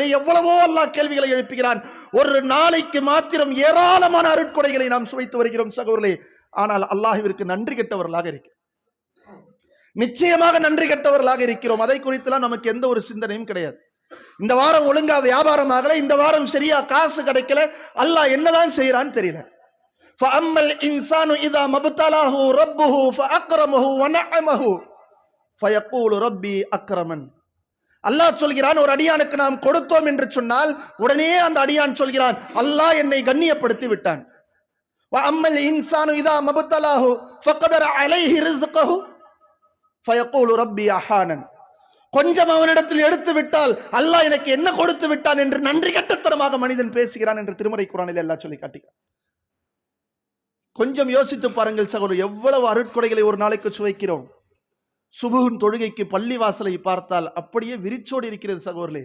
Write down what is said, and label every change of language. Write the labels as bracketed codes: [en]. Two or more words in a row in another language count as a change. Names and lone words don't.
[ta] எவ்வளவோ அல்லாஹ் கேள்விகளை எழுப்புகிறான். ஒரு நாளைக்கு மாத்திரம் ஏராளமான அருட்கொடைகளை நாம் சுவைத்து வருகிறோம் சகோதரர்களே. ஆனால் அல்லாஹ்விற்கு நன்றி கெட்டவர்களாக இருக்கிறோம். நிச்சயமாக நன்றி கெட்டவர்களாக இருக்கிறோம். அதை குறித்துலாம் நமக்கு எந்த ஒரு சிந்தனையும் கிடையாது. இந்த வாரம் ஒழுங்கா வியாபாரம் ஆகல, இந்த வாரம் சரியா காசு கிடைக்கல, அல்லாஹ் என்னதான் செய்யறான்னு தெரியல. [ar] فَأَمَّا الْإِنسَانُ إِذَا مَا ابْتَلَاهُ رَبُّهُ فَأَكْرَمَهُ وَنَعَّمَهُ فَيَقُولُ رَبِّي أَكْرَمَنِ. [ta] அல்லாஹ் சொல்கிறான், ஒரு அடியானுக்கு நாம் கொடுத்தோம் என்று சொன்னால் உடனே அந்த அடியான் சொல்கிறான், அல்லாஹ் என்னை கண்ணியப்படுத்தி விட்டான். [ar] وَأَمَّا الْإِنسَانُ إِذَا مَا ابْتَلَاهُ فَقَدَرَ عَلَيْهِ رِزْقَهُ فَيَقُولُ رَبِّي أَهَانَنِ. [ta] கொஞ்சம் அவனிடத்தில் எடுத்து விட்டால் அல்லாஹ் எனக்கு என்ன கொடுத்து விட்டான் என்று நன்றி கெட்டத்தனமாக மனிதன் பேசுகிறான் என்று திருமறை குர்ஆனில் அல்லாஹ் சொல்லி காட்டுகிறான். கொஞ்சம் யோசித்து பாருங்கள் சகோதரர், எவ்வளவு அருட்கொடைகளை ஒரு நாளைக்கு சுவைக்கிறோம். சுபுஹின் தொழுகைக்கு பள்ளி வாசலை பார்த்தால் அப்படியே விரிச்சோடு இருக்கிறது சகோதரர்களே.